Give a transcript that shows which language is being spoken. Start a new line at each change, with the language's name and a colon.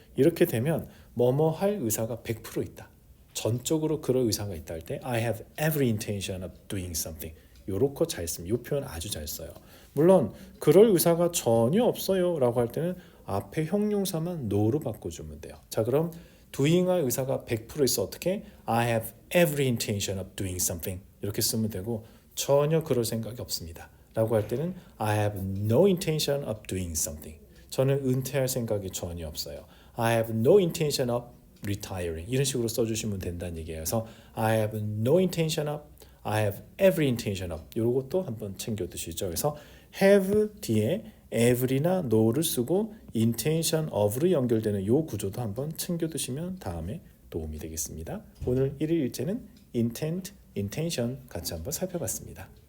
Korean: 이렇게 되면 뭐뭐 할 의사가 100% 있다. 전적으로 그럴 의사가 있다 할 때
English: I have every intention of doing something
Korean: 요렇게 잘 씁니다. 이 표현 아주 잘 써요. 물론 그럴 의사가 전혀 없어요 라고 할 때는 앞에 형용사만 no로 바꿔주면 돼요. 자, 그럼 doing할 의사가 100% 있어. 어떻게?
English: I have every intention of doing something
Korean: 이렇게 쓰면 되고 전혀 그럴 생각이 없습니다 라고 할 때는
English: I have no intention of doing something.
Korean: 저는 은퇴할 생각이 전혀 없어요.
English: I have no intention of retiring.
Korean: 이런 식으로 써주시면 된다는 얘기예요. 그래서
English: I have no intention of, I have every intention of
Korean: 이것도 한번 챙겨 두시죠. 그래서 have 뒤에 every나 no를 쓰고 intention of로 연결되는 이 구조도 한번 챙겨 두시면 다음에 도움이 되겠습니다. 오늘 1일 일제는 intent, intention 같이 한번 살펴봤습니다.